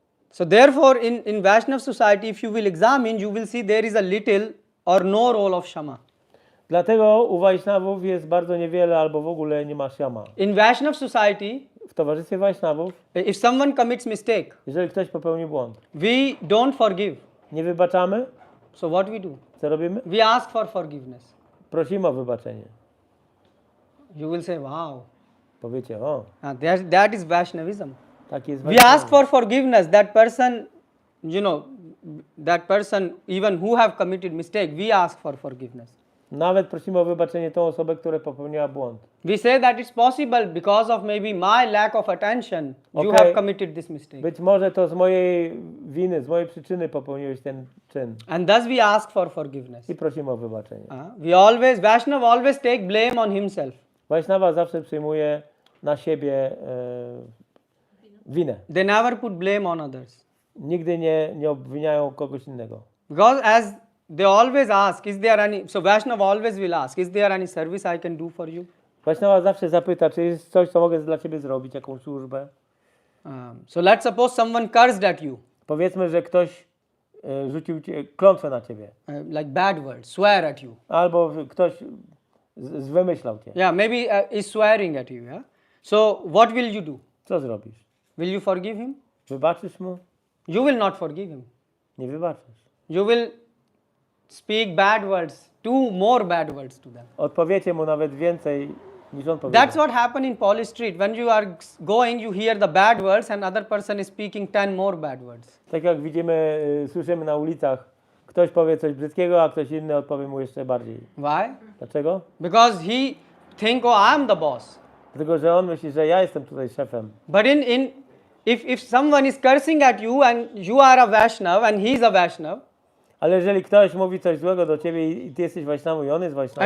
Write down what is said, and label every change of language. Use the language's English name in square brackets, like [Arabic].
[English] So therefore in Vaishnav society, if you will examine, you will see there is a little or no role of Shama. [Polish] Dlatego u Vaishnavów jest bardzo niewiele albo w ogóle nie ma Shama. [English] In Vaishnav society, [Polish] w towarzystwie Vaishnavów, [English] if someone commits mistake, [Polish] jeżeli ktoś popełni błąd, [English] we don't forgive. [Polish] Nie wybaczamy. [English] So what we do? [Polish] Co robimy? [English] We ask for forgiveness. [Polish] Prosimy o wybaczenie. [English] You will say, wow. [Polish] Powiecie, o. [English] That is Vaishnavism. [Polish] Tak jest [English] We ask for forgiveness. That person, you know, that person even who have committed mistake, we ask for forgiveness. [Polish] Nawet prosimy o wybaczenie tą osobę, która popełniła błąd. [English] We say that it's possible because of maybe my lack of attention. You have committed this mistake. [Polish] Być może to z mojej winy, z mojej przyczyny popełniłeś ten czyn. [English] And thus we ask for forgiveness. [Polish] I prosimy o wybaczenie. [English] Vaishnav always take blame on himself. [Polish] Vaishnava zawsze przyjmuje na siebie winę. [English] They never put blame on others. [Polish] nigdy nie obwiniają kogoś innego. [English] Because as they always ask, is there any, so Vaishnava always will ask, is there any service I can do for you? [Polish] Vaishnava zawsze zapyta, czy jest coś, co mogę dla ciebie zrobić, jakąś służbę. [English] So let's suppose someone cursed at you. [Polish] Powiedzmy, że ktoś rzucił klątwę na ciebie. [English] Like bad words, swear at you. [Polish] Albo ktoś wymyślał cię. [English] Yeah, maybe is swearing at you. Yeah. So what will you do? [Polish] Co zrobisz? [English] Will you forgive him? [Polish] Wybaczysz mu? [English] You will not forgive him. [Polish] Nie wybaczysz. [English] You will speak bad words, more bad words to them. [Polish] Odpowiecie mu nawet więcej niż on powiedział. [English] That's what happened in Polish Street. When you are going, you hear the bad words and other person is speaking 10 more bad words. [Polish] Tak jak widzimy, słyszymy na ulicach, ktoś powie coś brzydkiego, a ktoś inny odpowie mu jeszcze bardziej. [English] Why? [Polish] Dlaczego? [English] Because he think, oh, I'm the boss. [Polish] Dlatego, że on myśli, że ja jestem tutaj szefem. [English] But if someone is cursing at you and you are a Vaishnav and he is a Vaishnav, [Polish] Ale jeżeli ktoś mówi coś złego do ciebie i ty jesteś Vaishnavą i on jest Vaishnavą,